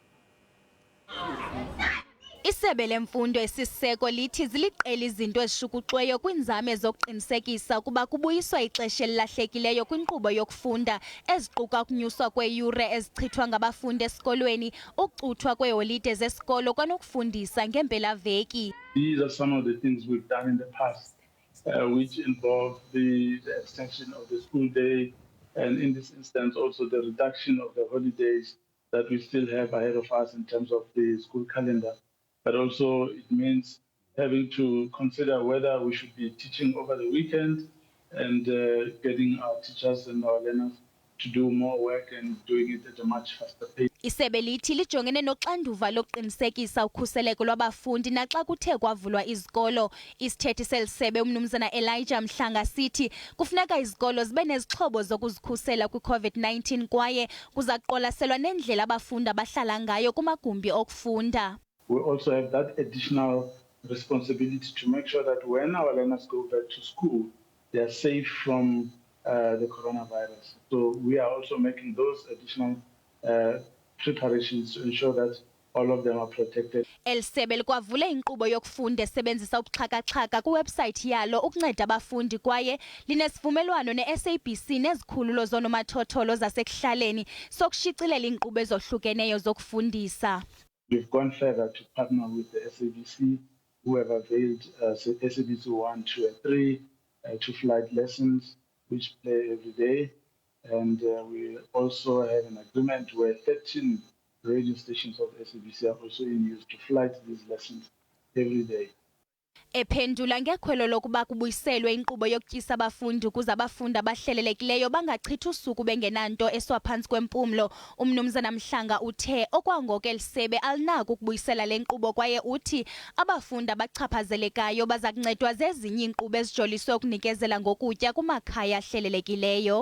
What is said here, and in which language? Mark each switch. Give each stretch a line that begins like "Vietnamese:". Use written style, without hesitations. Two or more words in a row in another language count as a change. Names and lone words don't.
Xhosa: Isebe lemfundo esisiseko lithi ziliqela izinto ezishukuxiweyo kwiinzame zokuqinisekisa ukuba kubuyiswa ixesha elilahlekileyo kwinkqubo yokufunda, eziquka ukunyuswa kweeyure ezichithwa ngabafundi esikolweni, ukucuthwa kweeholide zesikolo kwanokufundisa ngeempelaveki.
English: These are some of the things we've done in the past, which involve the extension of the school day, and in this instance also the reduction of the holidays that we still have ahead of us in terms of the school calendar. But also it means having to consider whether we should be teaching over the weekend and getting our teachers and our learners to do more work and doing it at a much faster pace.
Xhosa: Isebe lithi lijongene noxanduva lokuqinisekisa ukhuseleko lwabafundi naxa kuthe kwavulwa izikolo. Isithethi selisebe umnumzana Elijah Mhlanga sithi kufuneka izikolo zibe nezixhobo zokuzikhusela kwi-COVID-19 kwaye kuza kuqwalaselwa nendlela abafundi abahlala ngayo kumagumbi okufunda.
English: We also have that additional responsibility to make sure that when our learners go back to school, they are safe from the coronavirus. So we are also making those additional preparations to ensure that all of them are protected.
Xhosa: Isebe likwavule inkqubo yokufunda esebenzisa ubuxhaka-xhaka kwiwebsayithi yalo ukunceda abafundi kwaye linesivumelwano ne-SABC nezikhululo zoonomathotholo zasekuhlaleni sokushicilela iinkqubo ezohlukeneyo zokufundisa.
English: We've gone further to partner with the SABC, who have availed SABC 1, 2, and 3 to flight lessons, which play every day. And we also have an agreement where 13 radio stations of SABC are also in use to flight these lessons every day.
Xhosa: Ephendula ngekhwelo lokuba kubuyiselwe inkqubo yokutyisa abafundi ukuze abafundi abahlelelekileyo bangachithi usuku bengenanto eswaphantsi kwempumlo, umnumzana Mhlanga uthe okwangoko elisebe alinako ukubuyisela le nkqubo kwaye uthi abafundi abachaphazelekayo baza kuncedwa zezinye iinkqubo ezijoliswe ukunikezela ngokutya kumakhaya ahlelelekileyo.